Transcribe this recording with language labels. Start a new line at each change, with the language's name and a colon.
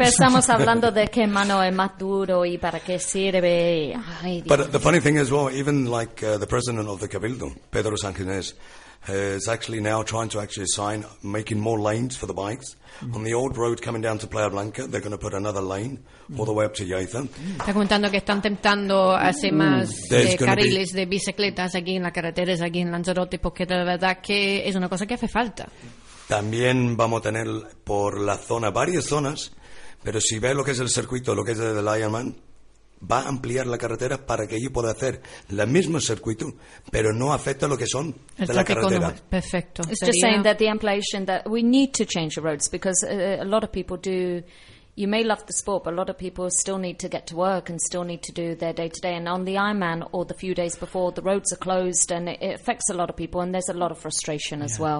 Spanish: Empezamos hablando de qué mano es más duro y para qué sirve.
English: But the funny thing is, well, even like the president of the Cabildo, Pedro Sanchez, is actually now trying to actually assign making more lanes for the bikes. Mm. On the old road coming down to Playa Blanca, they're going to put another lane all the way up to Yaiza.
Spanish: Está comentando que están tentando hacer más carriles de bicicletas aquí en las carreteras, aquí en Lanzarote, porque de verdad que es una cosa que hace falta. También vamos a tener por la zona, varias zonas, pero si ves lo que es el circuito, lo que es el Ironman, va a ampliar la carretera para que yo pueda hacer el mismo circuito, pero no afecta lo que son de la carretera. Perfecto.
English: It's just saying that the ampliation, that we need to change the roads, because a lot of people do, you may love the sport, but a lot of people still need to get to work and still need to do their day-to-day. And on the Ironman or the few days before, the roads are closed and it affects a lot of people. And there's a lot of frustration as well.